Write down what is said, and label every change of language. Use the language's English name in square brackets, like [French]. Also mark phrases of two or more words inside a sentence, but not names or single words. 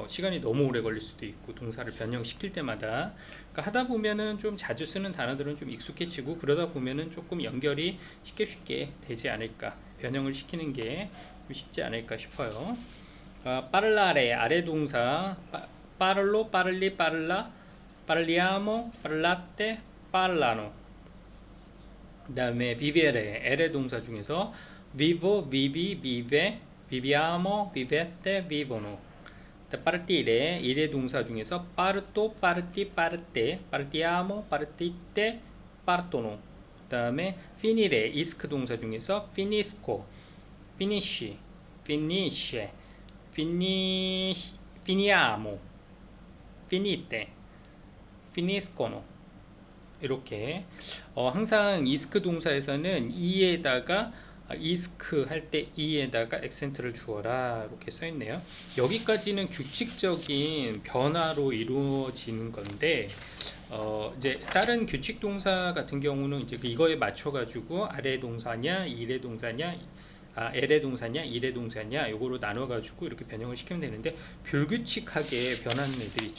[Korean] 시간이 너무 오래 걸릴 수도 있고, 동사를 변형시킬 때마다. 그러니까 하다 보면은 좀 자주 쓰는 단어들은 좀 익숙해지고, 그러다 보면은 조금 연결이 쉽게 되지 않을까, 변형을 시키는 게 쉽지 않을까 싶어요. parlare 아래 동사, [Italian] parlo, parli, parla, parliamo, parlate, parlano. [Korean] 그 다음에 [Italian] vivere, [Korean] L의 동사 중에서 [Italian] vivo, vivi, vive, viviamo, vivete, vivono. partire, [Korean] 일의 동사 중에서 [Italian] parto, parti, parte, partiamo, partite, partono. [Korean] 그 다음에 [Italian] finire, [Korean] isc 동사 중에서 [Italian] finisco, finisci, finisce, finiamo, finite, finiscono. [Korean] 이렇게 항상 이스크 동사에서는 이에다가 이스크 할 때 이에다가 액센트를 주어라 이렇게 써 있네요. 여기까지는 규칙적인 변화로 이루어지는 건데, 이제 다른 규칙 동사 같은 경우는 이제 이거에 맞춰 가지고 아래 동사냐, 일의 동사냐, L의 동사냐, 일의 동사냐 요거로 나눠 가지고 이렇게 변형을 시키면 되는데, 불규칙하게 변하는 애들 있죠.